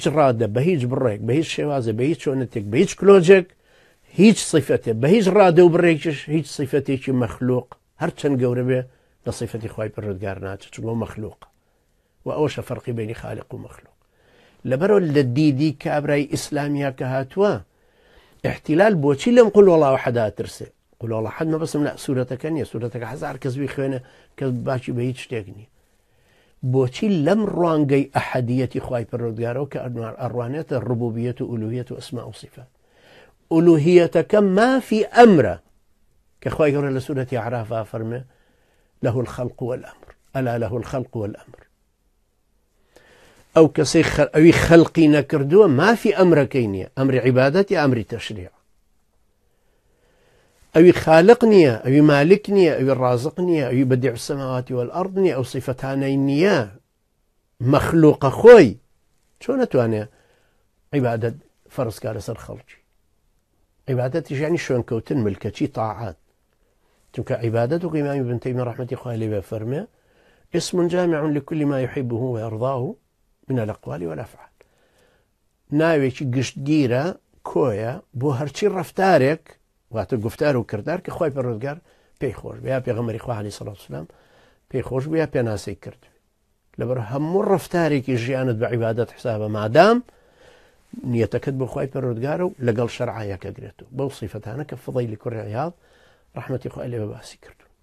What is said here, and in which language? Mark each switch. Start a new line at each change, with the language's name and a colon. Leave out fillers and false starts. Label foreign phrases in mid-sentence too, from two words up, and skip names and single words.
Central Kurdish: ڕادە بە هیچ بڕێک بە هیچ شێوازە بە هیچ چۆنەتێک بە هیچ کلۆجێک هیچ صیفەتێ بە هیچ ڕادە و بڕێکیش هیچ صیفەتێکی مەخلوق هەر چەند گەورە بێ لە صیفەتی خوای پەروەردگار ناچێت چونکە مەخلوق و ئەوەشە فەرقی بینی خالق و مەخلوق لەبەرەوە لە دیدی کابرای ئیسلامیا کە هاتووە احتیلال بۆچی لەم قول والله ئەحەدا ترسێ
Arabic: قول والله ئەحەد
Central Kurdish: مەبەستم لە سوورەتەکە نییە سوورەتەکە هەزار کەس بخوێنە کە باکی بە هیچ شتێک نییە بۆچی لەم ڕوانگەی ئەحەدیەتی خوای پەروەردگارەوە کە ئەڕوانێتە ڕبوبیەت و ئولوهیەت و ئەسما و صیفات ئولوهیەتەکە مافی ئەمرە کە خوای گەورە لە سوورەتی عەرافا فەرمێ
Arabic: له الخلق والأمر ألا له الخلق والأمر
Central Kurdish: ئەو کەسەی ئەوی خەڵقی نەکردووە مافی ئەمرەکەی نییە ئەمری عیبادەت یا ئەمری تەشریع ئەوی خالق نییە ئەوی مالک نییە ئەوی رازق نییە ئەوی
Arabic: بەدیع السەماوات والأرض
Central Kurdish: نییە ئەو صیفەتانەی نییە مەخلوقە خۆی چۆن نەتوانێت عیبادەت فەرزکا لەسەر خەڵکی عیبادەتیش یعنی شوێنکەوتن ملکەچی تاعات چونکە عیبادەت و ئیمامی ابن تەیمیە ڕەحمەتی خوای لێ بێ فەرمێ
Arabic: اسم جامع لكل ما يحبه ويرضاه من الأقوال والأفعال
Central Kurdish: ناوێکی گشتگیرە کۆیە بۆ هەرچی ڕەفتارێک واتە گفتار و کردار کە خوای پەروەردگار پێی خۆش بێ یا پێغەمبەری خوا
Arabic: عەلەیهی سەڵات وسەلام
Central Kurdish: پێی خۆش بێ یا پێناسەی کرد لەبەر هەموو ڕەفتارێکی ژیانت بە عیبادەت حسابە مادام نیەتەکەت بۆ خوای پەروەردگارە و لەگەڵ شەرعایەکە گرێتەوە بەو صیفەتانە کە فەضەیلی کوڕی عیاض ڕەحمەتی خوای لێ بە باسی کردو